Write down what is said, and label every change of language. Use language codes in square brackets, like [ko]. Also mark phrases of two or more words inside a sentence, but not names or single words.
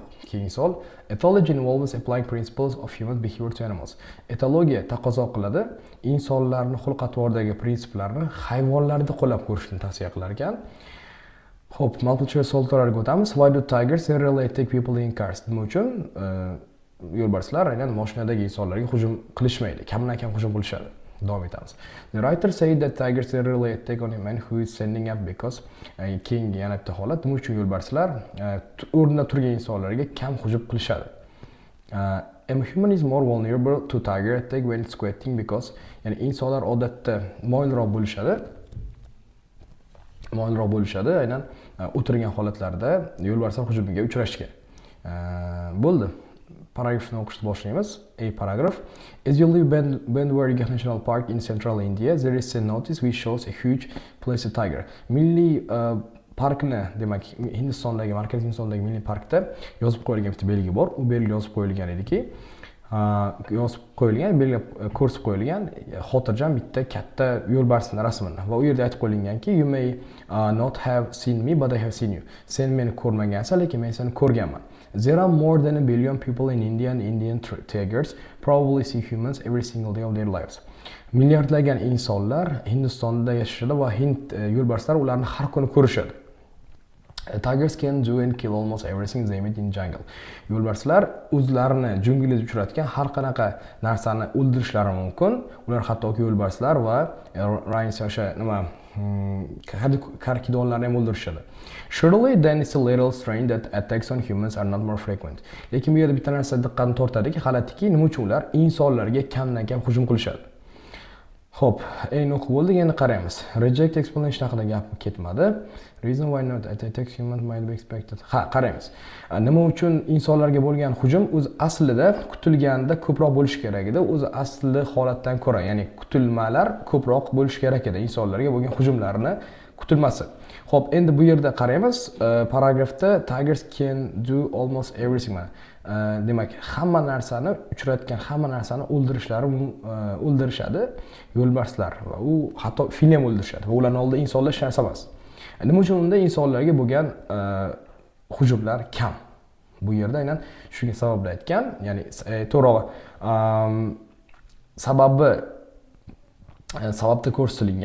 [uz] Keyingi savol, [en] ethology involves applying principles of human behavior to animals. [uz] Etologiya taqozo qiladi insonlarning xulq-atvoridagi prinsiplarni hayvonlarda qo'llab ko'rishni tavsiya qilar ekan. Xo'p, [en] multiple choice [uz] savollarga o'tamiz. [en] Why do tigers rarely attack people in cars? [uz] Nima uchun yo'lbarslar aynan mashinadagi insonlarga hujum qilishmaydi? Kamdan kam hujum qilishadi. Davom etamiz. [en] The writer said that tigers rarely attack on a man who is standing up because [uz] keyingi yana bitta holat, nima uchun yo'lbarslar o'rnida turgan insonlarga kam hujum qilishadi? [en] A human is more vulnerable to tiger attack when it's squatting because, [uz] ya'ni insonlar odatda moyilroq bo'lishadi, aynan o'tirgan holatlarda yo'lbarslar hujumiga uchrashgan. Bo'ldi. Paragrafni o'qishni boshlaymiz. [en] A paragraph. As you leave Bandwarg National Park in central India, there is a notice which shows a huge placid tiger. [uz] Milliy parkni, demak, Hindistondagi, Markaziy Hindistondagi milliy parkda yozib qo'yilgan bitta belgi bor. U belgi yozib qo'yilgan ediki, ko'rsatib qo'yilgan xotirjam bitta katta yo'lbarsning rasmini va u yerda aytib qo'yilganki, [en] you may not have seen me but I have seen you. [uz] Sen meni ko'rmagansan, lekin men seni ko'rganman. [en] There are more than a billion people in India and Indian tigers probably see humans every single day of their lives. [uz] Milliardlagan insonlar Hindistonda yashashadi va Hind yo'lbarslari ularni har kuni ko'rishadi. [en] Tigers can do and kill almost everything they meet in jungle. [uz] Yo'lbarslar o'zlarini junglda uchratgan har qanaqa narsani o'ldirishlari mumkin. Ular hattoki yo'lbarslar va rhinoceros o'sha nima karkidonlarni ham o'ldirishadi. [en] Surely then it's a little strange that attacks on humans are not more frequent. [uz] Lekin bu yerda bitta narsa diqqatni tortadiki, g'alatiki, nima uchun ular insonlarga kamdan kam hujum qilishadi? Xo'p, eng o'qib bo'ldik, endi qaraymiz. [en] Reject explanation [uz] haqida gap ketmadi. [en] Reason why not attacks humans might be expected. [uz] Qaraymiz. Nima uchun insonlarga bo'lgan hujum o'z aslida kutilganda ko'proq bo'lishi kerak edi. O'z asli holatdan ko'ra, ya'ni kutilmalar ko'proq bo'lishi kerak edi insonlarga bo'lgan hujumlarni kutilmasi. Xo'p, endi bu yerda qaraymiz, paragrafda [en] tigers can do almost everything. [uz] Demak, hamma narsani, uchratgan hamma narsani o'ldirishadi yo'lbarslar va u hatto filni ham o'ldirishadi. Va ularning oldida insonlar hech narsa emas. Nima uchun unda insonlarga bo'lgan hujumlar kam? Bu yerda aynan shunga sababli aytgan, ya'ni to'g'ri sababda ko'rsatilgan.